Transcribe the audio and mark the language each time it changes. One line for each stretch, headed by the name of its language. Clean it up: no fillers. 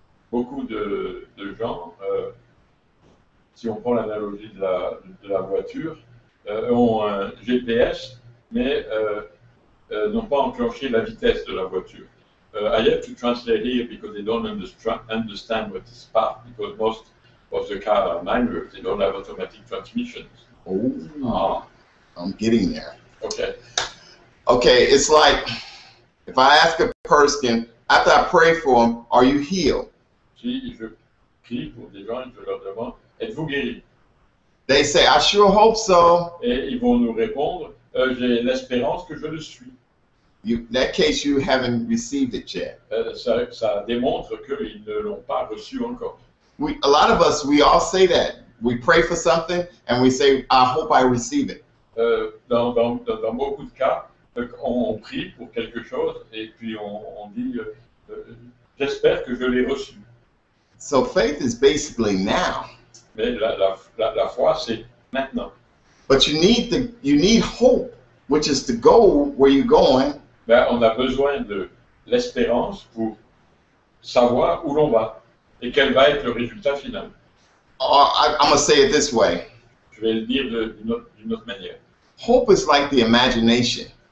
French: Beaucoup de gens, si on prend l'analogie de la voiture, ont un GPS, mais n'ont pas enclenché la vitesse de la voiture.
English: I have to translate here because they don't understand what is park, because most of the cars are manual, they don't have automatic transmissions. Oh, I'm getting there. Okay. Okay, it's like if I ask a person after I pray for them, are you healed?
French: Si je prie pour des gens et je leur demande, êtes-vous guéri?
English: They say, I sure hope so.
French: Et ils vont nous répondre, j'ai l'espérance que je le suis.
English: In that case, you haven't received it yet.
French: Ça démontre qu'ils ne l'ont pas reçu encore.
English: A lot of us, we all say that. We pray for something and we say, I hope I receive it.
French: Dans beaucoup de cas, on prie pour quelque chose et puis on dit j'espère que je l'ai reçu.
English: So faith is basically now.
French: Mais la foi, c'est maintenant.
English: But you need hope, which is to go where you're going.
French: Ben, on a besoin de l'espérance pour savoir où l'on va et quel va être le résultat final.
English: I'm going to say it this way.
French: Je vais le dire d'une autre manière.
English: Hope is like the imagination.